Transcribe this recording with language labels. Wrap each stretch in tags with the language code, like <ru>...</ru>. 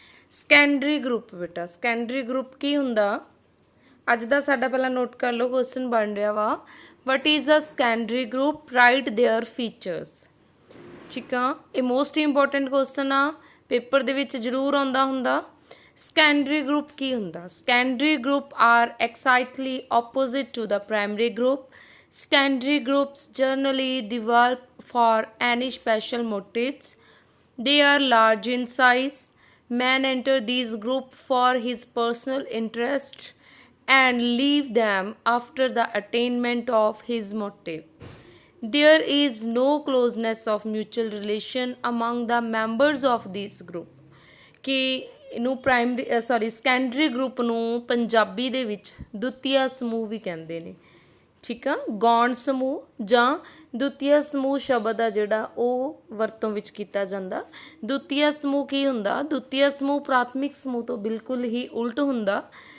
<pa>Secondary group ਬੇਟਾ, secondary group ਕੀ ਹੁੰਦਾ? ਅੱਜ ਦਾ ਸਾਡਾ ਪਹਿਲਾਂ ਨੋਟ ਕਰ ਲਓ, ਕੁਐਸਚਨ ਬਣ ਰਿਹਾ ਵਾ,</pa> <en>What is a secondary group, right there features.</en> <pa>ਠੀਕ ਆ, ਇਹ ਮੋਸਟ ਇੰਪੋਰਟੈਂਟ ਕੁਐਸਚਨ ਆ, ਪੇਪਰ ਦੇ ਵਿੱਚ ਜ਼ਰੂਰ ਆਉਂਦਾ ਹੁੰਦਾ। ਸੈਕੰਡਰੀ ਗਰੁੱਪ ਕੀ ਹੁੰਦਾ?</pa> <en>Secondary group are exactly opposite to the primary group. Secondary groups generally develop for any special motives. They are large in size. Man enter these group for his personal interest and leave them after the attainment of his motive. There is no closeness of mutual relation among the members of this group.</en> <pa>ਕਿ ਇਹਨੂੰ secondary group ਨੂੰ ਪੰਜਾਬੀ ਦੇ ਵਿੱਚ ਦੁਤੀਆ ਸਮੂਹ ਵੀ ਕਹਿੰਦੇ ਨੇ। ਠੀਕ ਆ, ਗੌਣ ਸਮੂਹ ਜਾਂ ਦੁਤੀਆ ਸਮੂਹ ਸ਼ਬਦ ਆ ਜਿਹੜਾ ਉਹ ਵਰਤੋਂ ਵਿੱਚ ਕੀਤਾ ਜਾਂਦਾ। ਦੁਤੀਆ ਸਮੂਹ ਕੀ ਹੁੰਦਾ? ਦੁਤੀਆ ਸਮੂਹ ਪ੍ਰਾਥਮਿਕ ਸਮੂਹ ਤੋਂ ਬਿਲਕੁਲ ਹੀ ਉਲਟ ਹੁੰਦਾ।</pa>